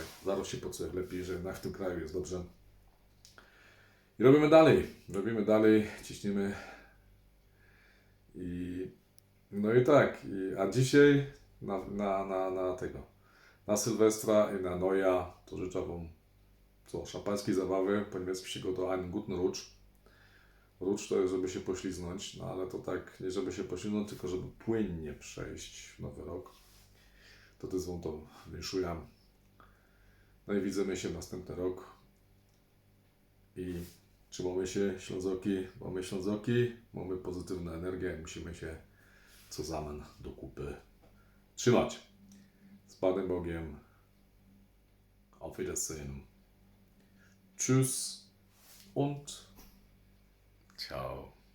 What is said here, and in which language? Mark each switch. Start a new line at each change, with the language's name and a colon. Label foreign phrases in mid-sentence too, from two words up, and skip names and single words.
Polish: Zaraz się poczuję lepiej, że jednak w tym kraju jest dobrze. I robimy dalej, ciśniemy no i tak, a dzisiaj na Sylwestra i na Noja to życzę wam szampańskiej zabawy, po niemiecku się go to
German: einen guten Rutsch.
Polish: Rutsch to jest, żeby się pośliznąć, no ale to tak, nie żeby się pośliznąć, tylko żeby płynnie przejść w nowy rok. To też wam to wyszuję. No i widzimy się w następny rok. I trzymamy się, Ślązoki, mamy pozytywną energię i musimy się co zamian do kupy trzymać. Z Panem Bogiem.
German: Auf Wiedersehen. Tschüss und ciao.